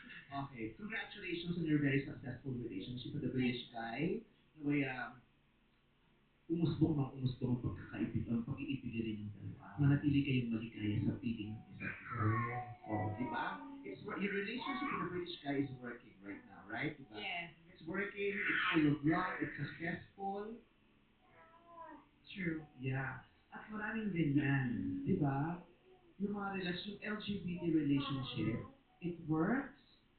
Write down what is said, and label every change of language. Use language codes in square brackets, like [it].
[en] Okay, congratulations on your very successful relationship with the British guy. [tl] Naway, umusbong ang pag-iibigan ninyong dalawa. Manatili kayong maligaya sa piling ng isa't isa. So, di ba? [en] Your relationship with the British guy is working right now, right? [tl] Diba? [en] Yes, It's working, it's full of love, it's successful. true. [tl] Yeah. At maraming ganyan. Di ba? Yung mga relasyon, [en] LGBT relationship, it works.